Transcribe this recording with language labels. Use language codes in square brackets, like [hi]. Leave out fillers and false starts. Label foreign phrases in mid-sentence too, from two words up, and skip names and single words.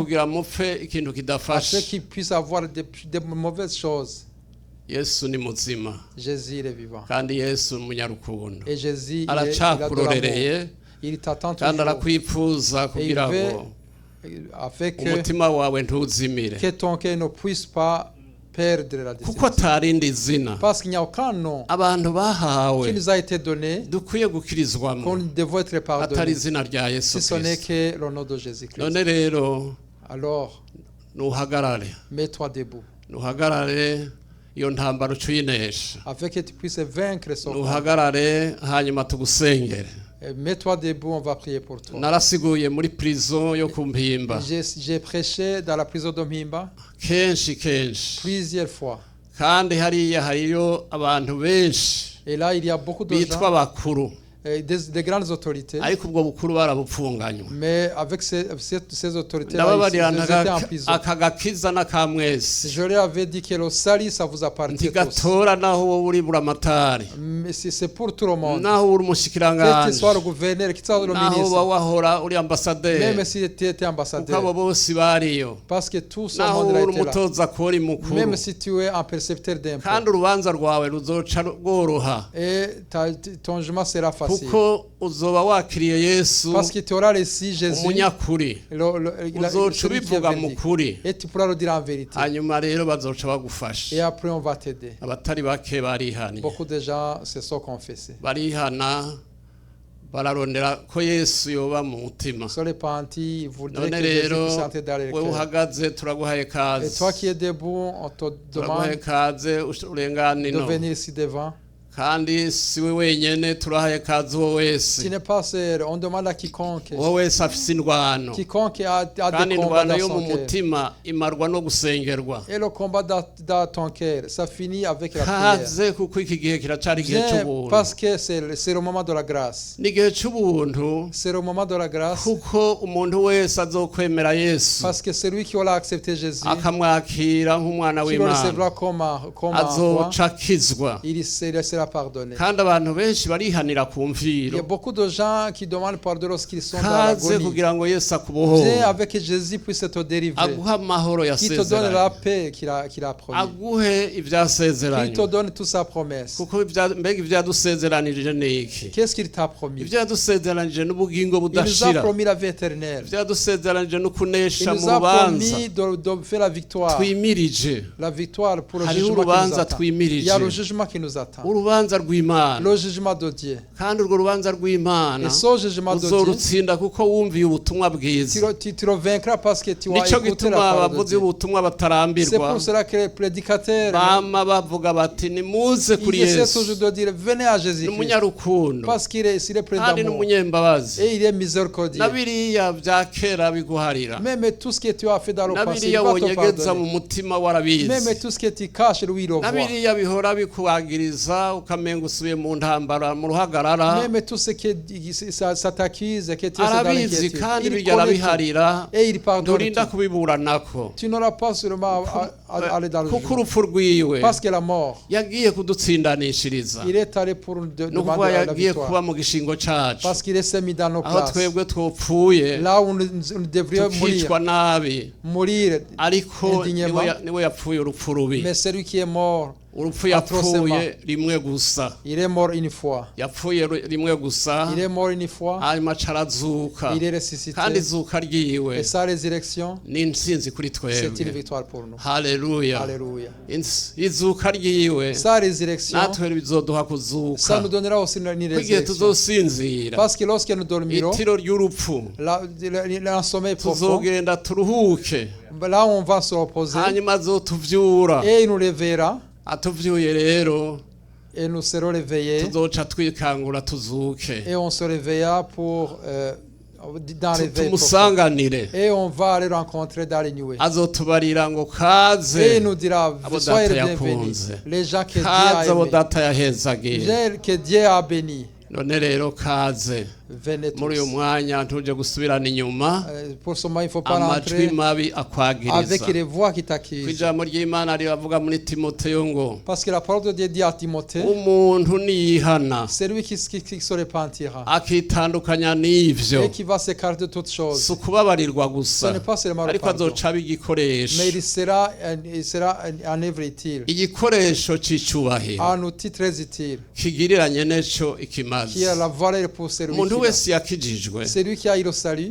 [rn] kugira mupfe ikintu [fr] afin [rn] kidafashe [fr] qu'ils puissent avoir des mauvaises choses. [rn] yesu ni muzima [fr] Jésus, il est vivant. [rn] kandi yesu ni umunyarukundo [fr] Et Jésus, il a de l'amour. [rn] aracakurorereye [fr] Il t'attend [rn] kandi [fr] toujours. [rn] arakwifuza [fr] Et il [rn] kugira [fr] veut, [rn] ngo [fr] afin que [rn] umutima wawe ntuzimire [fr] ton cœur ne puisse pas perdre la [rn] kuko [fr] décision. [rn] atarindi zina [fr] Parce qu'il n'y a aucun nom [rn] abantu bahawe [fr] qui nous a été donné [rn] dukwiye gukirizwamo [fr] qu'on devait être [rn] atari [fr] pardonné. [rn] izina rya yesu [fr] Si ce n'est [rn] kirisito [fr] que le nom de Jésus-Christ. [rn] none rero [fr] Alors, [rn] nuhagarare [fr] mets-toi debout. [rn] nuhagarare iyo ntambara ucuyinesha [fr] Afin que tu puisses vaincre son combat. [rn] nuhagarare hanyuma tugusengere [fr] Mets-toi debout, on va prier pour toi. [rn] narasiguye muri prison yo ku mpimba [fr] J'ai prêché dans la prison de Mimba [rn] kenshi [fr] plusieurs fois. [rn] kandi hariya hariyo abantu benshi [fr] Et là, il y a beaucoup de [rn] bitwa [fr] gens, [rn] bakuru [fr] des grandes autorités. [rn] ariko ubwo bukuru barabupfunganywe [fr] Mais avec ces autorités-là, [rn] ndababarira [fr] ils étaient en prison. [rn] aka gakiza n'akamwezi [fr] Je leur avais dit que le salut, ça vous appartient tous. [rn] ntigatora naho wowe uri buramatari [fr] Mais c'est pour tout le monde. [rn] naho uri [fr] Quel que [rn] umushikiranganji [fr] soit le gouverneur, quel que soit le [rn] naho uba [fr] ministre. [rn] wahora uri ambasaderi [fr] Même si tu étais [rn] kuko abo [fr] ambassadeur. [rn] bose bariyo [fr] Parce que tout ce [rn] naho [fr] monde-là [rn] uri [fr] était là. [rn] umutoza kori mukuru [fr] Même si tu es un percepteur d'impôts. [rn] kandi urubanza rwawe ruzoca rworoha [fr] Et ton jugement sera facile. [rn] kuko uzoba wakiriye yesu [fr] Parce que tu auras reçu Jésus. [rn] umunyakuri uzoca [fr] celui qui est [rn] ubivuga mu [fr] véridique. [rn] kuri [fr] Et tu pourras le dire en vérité. [rn] hanyuma rero bazoca [fr] Et [rn] bagufasha [fr] après, on va t'aider. [rn] abatari bake barihaniye [fr] Beaucoup de gens se sont confessés. [rn] barihana bararondera ko yesu yoba mu mutima [fr] Sur les pentis, ils voudraient [rn] none [fr] que Jésus [rn] rero [fr] puisse entrer dans les [rn] wewe [fr] cœurs. [rn] uhagaze turaguhaye [fr] Et [rn] kazi [fr] toi qui es debout, on te [rn] turaguhaye [fr] demande [rn] kaze urengane [fr] de [rn] ino [fr] venir ici devant. [rn] kandi si we wenyene turahaye kazi uwo [fr] Tu [rn] wese [fr] n'es pas seul. On demande à quiconque. [rn] uwo wese afise indwano [fr] Quiconque a [rn] kandi [fr] des combats [rn] indwano [fr] dans [rn] yo [fr] son [rn] mu [fr] cœur. [rn] mutima imarwa no gusengerwa [fr] Et le combat dans ton cœur, ça finit avec la prière. [rn] kaze kuko iki gihe kiracari igihe [fr] Viens [rn] c'ubuntu [fr] parce que c'est le moment de la grâce. [rn] ni igihe c'ubuntu [fr] C'est le moment de la grâce. [rn] kuko umuntu wese azokwemera yesu [fr] Parce que celui qui aura accepté Jésus, [rn] akamwakira nk'umwana [fr] qui le [rn] w'imana [fr] recevra comme un roi, [rn] azoca akizwa [fr] il sera pardonné. [rn] kandi abantu benshi barihanira ku [fr] Il y a [rn] mviro. [fr] beaucoup de gens qui demandent pardon lorsqu'ils sont dans [rn] Kaze [fr] l'agonie. [rn] kugira ngo Yesu [fr] Viens [rn] akubohore, [fr] avec que Jésus puisse te délivrer, [rn] aguhe amahoro [fr] qui te donne la [rn] yasezeranye, [fr] paix qu'il a promis, [rn] aguhe [fr] qui [rn] ivyasezeranye. [fr] te donne toute sa promesse. [rn] Kuko mbega ivyadusezeranije ni iki? [fr] Qu'est-ce qu'il t'a promis? [rn] Ivyadusezeranije n'ubugingo [fr] Il nous a [rn] budashira, [fr] promis la vie éternelle. [rn] ivyadusezeranije no [fr] Il [rn] kunesha mu [fr] nous a [rn] rubanza [fr] promis de faire la victoire. [rn] twimirije. [fr] La victoire pour le [rn] Hariho [fr] jugement qui nous [rn] urubanza [fr] attend. Il y a le [rn] twimirije, [fr] jugement qui nous attend. [rn] urubanza rw'Imana, [fr] Le jugement de Dieu. [rn] kandi urwo rubanza rw'Imana [fr] Et ce jugement de Dieu, [rn] uzorutsinda kuko wumviye ubutumwa bwiza. [fr] tu le vaincras parce que tu as [rn] Nico [fr] écouté [rn] gituma [fr] la parole de [rn] abavuzi [fr] Dieu. [rn] b'ubutumwa [fr] C'est [rn] batarambirwa, [fr] pour cela que les prédicateurs, [rn] bama bavuga bati nimuze kuri [fr] ils essaient [rn] Yesu, [fr] toujours de dire, venez à Jésus-Christ. [rn] n'umunyarukundo [fr] Parce qu'il est plein [rn] kandi [fr] d'amour. [rn] n'umunyembabazi. [fr] Et il est miséricordieux. [rn] Na biriya bya kera biguharira, [fr] Même tout ce que tu as fait dans le [rn] na [fr] passé, il [rn] biriya [fr] va te [rn] wonyegeza mu [fr] pardonner. [rn] mutima warabizi, [fr] Même tout ce que tu caches, lui, il le [rn] na [fr] voit. [rn] biriya bihora bikuwagiriza ukamenga usubiye mu ntambara mu ruhagarara, [fr] Même tout ce que ça t'accuse, que tu es dans [rn] arabizi [fr] l'inquiétude. [rn] kandi [fr] Il [rn] bijya [fr] connaît tout. [rn] arabiharira, [fr] Et il pardonne [rn] nturinda [fr] tout. [rn] kubiburanako, [fr] Tu n'auras pas seulement à aller dans le [rn] kuko [fr] jugement. [rn] urupfu rwiwe [fr] Parce que la mort, [rn] yagiye kudutsindanishiriza, [fr] il est allé pour nous [rn] ni ukuvuga [fr] demander la [rn] yagiye kuba [fr] victoire. [rn] mu gishingo cacu, [fr] Parce qu'il s'est mis dans nos [rn] aho [fr] places. [rn] twebwe twopfuye [fr] Là où nous devrions [rn] tukicwa nabi, [fr] mourir. [rn] ariko [fr] indignement. [rn] niwe yapfuye urupfu rubi. [fr] Mais celui qui est mort, [rn] Urupfu yapfuye rimwe gusa, [fr] il est mort une fois. [rn] yapfuye rimwe gusa, [fr] Il est mort une fois, [rn] hanyuma arazuka, [fr] il est ressuscité. [rn] kandi izuka ryiwe [fr] Et sa résurrection, [rn] ni intsinzi kuri [fr] c'est une [rn] twebwe. [fr] victoire pour nous. [rn] Haleluya. [fr] Alléluia. [rn] Izuka ryiwe [fr] Sa résurrection, [rn] natwe bizoduha [fr] ça [rn] kuzuka [fr] nous donnera aussi une [rn] kugihe [fr] résurrection. [rn] tuzosinzira, [fr] Parce que lorsque nous dormirons, [rn] itiro ry'urupfu [fr] un sommeil profond, [rn] tuzogenda turuhuke, [fr] là où on va se reposer, [rn] hanyuma azotuvyura, [fr] et il nous réveillera, [rn] atuvyuye rero [fr] et nous serons réveillés, [rn] tuzoca twikangura tuzuke, [fr] et on se réveillera pour dans les veilles profondes. [rn] tumusanganire, [fr] Et on va aller rencontrer dans les nuées. [rn] azotubarira ngo [fr] Et [rn] kaze [fr] il nous dira, [rn] abo [fr] soyez les [rn] data [fr] bienvenus, [rn] yakunze, [fr] les gens que Dieu [rn] kaze [fr] a [rn] abo [fr] aimés, [rn] data yahezagiye. [fr] les gens que Dieu a bénis. [rn] None rero kaze [fr] Venez tous. [rn] muri uyu mwanya ntuje gusubirana inyuma, [fr] Pour ce moment, il ne faut pas [rn] amajwi [fr] rentrer [rn] mabi akwagiriza. [fr] avec les voix qui [rn] Ku [fr] t'accusent. [rn] ijambo ry'Imana riravuga muri Timoteyo ngo [fr] Parce que la parole de Dieu dit à Timothée, [rn] umuntu niyihana [fr] c'est lui qui se repentira [rn] akitandukanya n'ivyo, [fr] et qui va s'écarter de toutes choses. [rn] si ukubabarirwa [fr] Ce [rn] gusa, [fr] n'est pas seulement le [rn] ariko [fr] pardon, [rn] azoca aba igikoresho, [fr] mais il sera un œuvre utile, [rn] igikoresho c'icubahiro [fr] un outil très utile, [rn] kigiriranye neco [fr] qui [rn] ikimazi. [fr] a la valeur pour celui [rn] Umuntu [fr] qui [rn] wese yakijijwe [fr] celui qui a eu le salut,